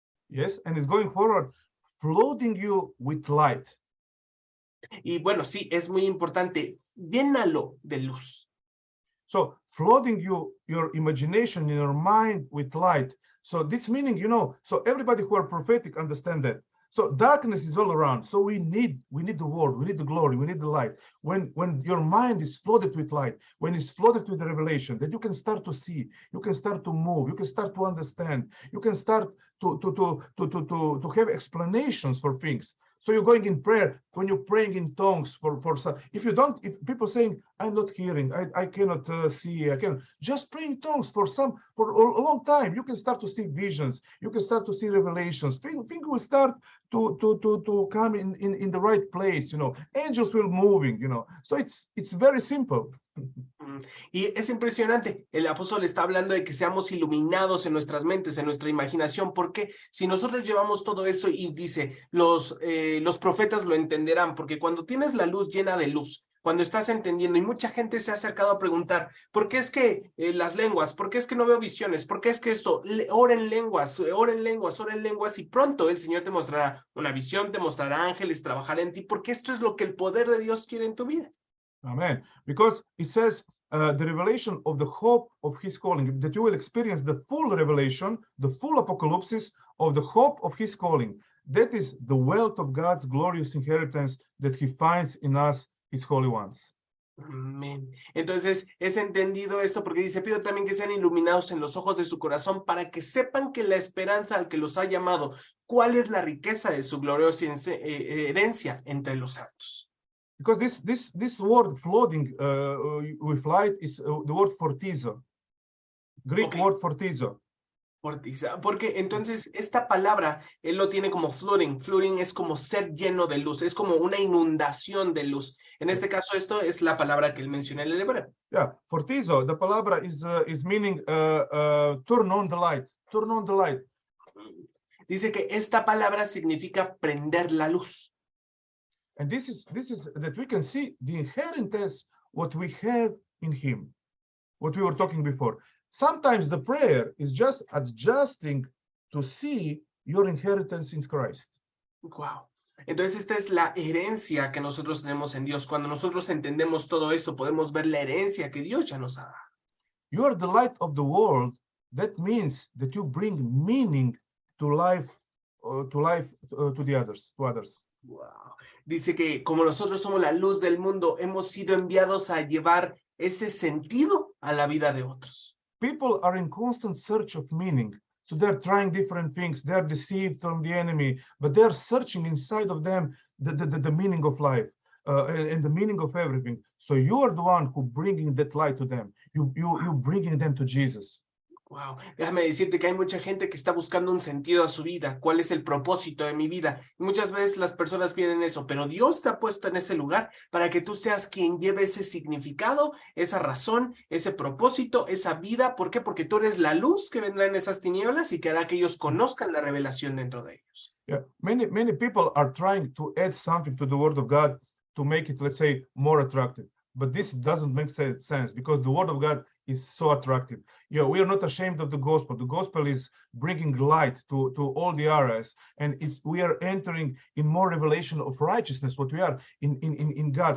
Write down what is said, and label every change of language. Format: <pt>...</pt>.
<en>Yes, and it's going forward, flooding you with light.</en> <es>Y bueno, sí, es muy importante, llénalo de luz.</es> <en>So flooding your imagination in your mind with light. So this meaning, so everybody who are prophetic understand that. So darkness is all around. So we need the word, we need the glory, we need the light. When your mind is flooded with light, when it's flooded with the revelation, that you can start to see, you can start to move, you can start to understand, you can start to have explanations for things. So you're going in prayer, when you're praying in tongues if people saying, I'm not hearing, I cannot see, I cannot, just pray in tongues for a long time, you can start to see visions, you can start to see revelations, things will start to come in the right place, angels will moving, so it's very simple.</en> <es>Y es impresionante, el apóstol está hablando de que seamos iluminados en nuestras mentes, en nuestra imaginación, porque si nosotros llevamos todo esto y dice, los profetas lo entenderán, porque cuando tienes la luz llena de luz, cuando estás entendiendo, y mucha gente se ha acercado a preguntar, ¿por qué es que las lenguas? ¿Por qué es que no veo visiones? ¿Por qué es que esto? Ora en lenguas, ora en lenguas, ora en lenguas, y pronto el Señor te mostrará una visión, te mostrará ángeles, trabajará en ti, porque esto es lo que el poder de Dios quiere en tu vida.</es> <en>Amen. Because it says the revelation of the hope of his calling, that you will experience the full revelation, the full apocalypse of the hope of his calling. That is the wealth of God's glorious inheritance that he finds in us, his holy ones.</en> <es>Amén. Entonces es entendido esto porque dice, pido también que sean iluminados en los ojos de su corazón para que sepan que la esperanza al que los ha llamado, cuál es la riqueza de su gloriosa herencia entre los santos.</es> <en>Because this word flooding with light is the word fortizo, Greek word fortizo.</en> <es>Fortiza, porque entonces esta palabra él lo tiene como flooding. Flooding es como ser lleno de luz, es como una inundación de luz. En este caso, esto es la palabra que él menciona en el hebreo.</es> <en>Yeah, fortizo, the palabra is meaning turn on the light, turn on the light.</en> <es>Dice que esta palabra significa prender la luz.</es> <en>And this is that we can see the inheritance what we have in him, what we were talking before. Sometimes the prayer is just adjusting to see your inheritance in Christ. Wow.</en> <es>Entonces esta es la herencia que nosotros tenemos en Dios. Cuando nosotros entendemos todo esto, podemos ver la herencia que Dios ya nos ha dado.</es> <en>You are the light of the world. That means that you bring meaning to life, to the others, to others. Wow.</en> <es>Dice que como nosotros somos la luz del mundo, hemos sido enviados a llevar ese sentido a la vida de otros.</es> <en>People are in constant search of meaning. So they're trying different things. They're deceived from the enemy, but they're searching inside of them the meaning of life and the meaning of everything. So you are the one who bringing that light to them. You bringing them to Jesus.</en> <es>Wow, déjame decirte que hay mucha gente que está buscando un sentido a su vida. ¿Cuál es el propósito de mi vida? Y muchas veces las personas piden eso, pero Dios te ha puesto en ese lugar para que tú seas quien lleve ese significado, esa razón, ese propósito, esa vida. ¿Por qué? Porque tú eres la luz que vendrá en esas tinieblas y que hará que ellos conozcan la revelación dentro de ellos.</es> <en>Yeah, many people are trying to add something to the Word of God to make it, let's say, more attractive. But this doesn't make sense because the Word of God is so attractive. You know, we are not ashamed of the gospel. The gospel is bringing light to all the areas, and we are entering in more revelation of righteousness, what we are in God.</en>